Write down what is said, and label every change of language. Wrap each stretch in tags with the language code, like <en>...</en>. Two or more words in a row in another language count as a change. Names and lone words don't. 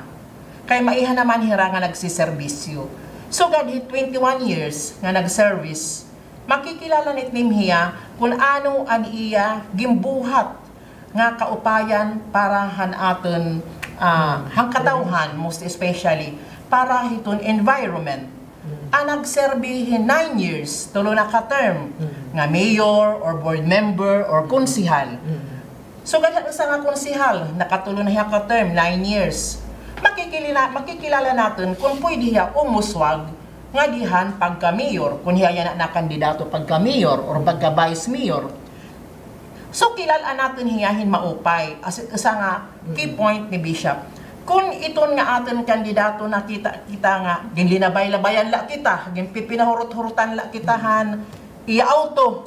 <war>Kay maiha naman hira nga nagsiservisyo. So gadhit 21 years nga nagservice, makikilala natin hiya kung ano ang iya gimbuhat nga kaupayan para han aton hang katawhan,</war> <en>most especially</en> <war>para hiton environment. Ang nagserbihin 9 years, tulo na ka term nga mayor or</war> <en>board member</en> <war>or konsihal. So ganyan sa nga konsihal, nakatulo na hiya ka term, 9 years. Makikilala natin kung pwede hiya umuswag nga dihan pagka-mayor, kung hiya na kandidato pagka-mayor or pagka-vice-mayor. So kilalaan natin hiyahin maupay. As isa nga</war> <en>key point</en> <war>ni Bishop, kung iton nga atin kandidato na kita nga, ginlinabay-labayan la kita, pinahurot-hurutan la kitahan, iya-auto.</war>